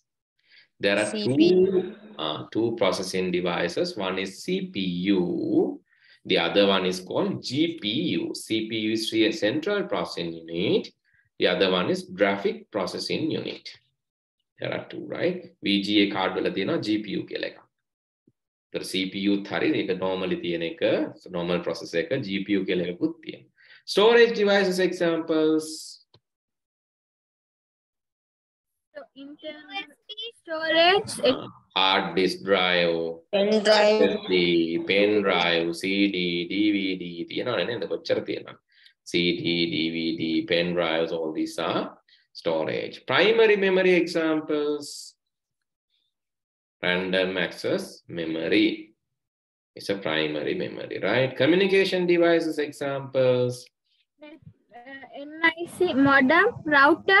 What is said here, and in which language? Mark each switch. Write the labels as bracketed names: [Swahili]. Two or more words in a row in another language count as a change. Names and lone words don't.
[English] There are two processing devices. One is CPU. The other one is called GPU. CPU is a central processing unit. The other one is graphic processing unit. There are two, right? VGA card [Sinhala] වල තියෙනවා [English] GPU [Sinhala] කියලා එකක්. ඒතර CPU හරි ඒක normally තියෙන එක [English] normal processor [Sinhala] එක GPU කියලා එකකුත් තියෙනවා. [English] Storage devices examples. so internal storage, Hard disk drive, pen drive, SSD, pen drive, [Sinhala] CD, DVD, තියෙනවනේ නේද? කොච්චර තියෙනවද? [English] CD, DVD, pen drives, all these are storage. Primary memory examples. Random access memory. It's a primary memory, right? Communication devices examples. NIC, modem, router,